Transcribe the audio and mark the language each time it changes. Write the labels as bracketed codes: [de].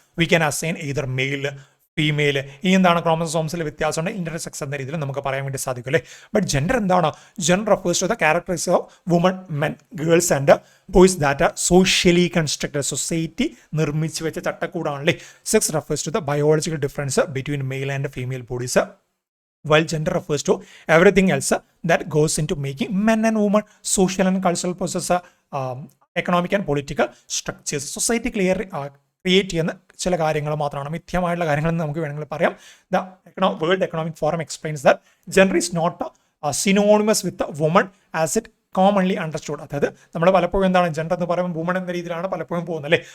[en] We can assign either male, female. [ml] ഈ എന്താണ് ക്രോമസോംസിൽ വ്യത്യാസമുണ്ട്, ഇന്റർസെക്സ് എന്ന രീതിയിൽ നമുക്ക് പറയാൻ വേണ്ടി സാധിക്കും അല്ലേ. [en] but gender [ml] എന്താണ്, [en] Gender refers to the characteristics of woman, men, girls and boys that are socially constructed. [ml] Society നിർമ്മിച്ച് വെച്ച ചട്ടക്കൂടാണല്ലേ. [en] Sex refers to the biological difference between male and female bodies, while gender refers to everything else that goes into making men and women social and cultural process, economic and political structures. [ml] Society create ചെയ്യുന്ന ചില കാര്യങ്ങൾ മാത്രമാണ്, മിഥ്യമായിട്ടുള്ള കാര്യങ്ങളെന്ന് നമുക്ക് വേണമെങ്കിൽ പറയാം. [en] The World Economic Forum explains that gender is not synonymous with woman as it commonly understood. [ml] അതായത് നമ്മൾ പലപ്പോഴും എന്താണ് ജെൻഡർ എന്ന് പറയുമ്പോൾ വുമൺ എന്ന രീതിയിലാണ് പലപ്പോഴും പോകുന്നത് അല്ലേ.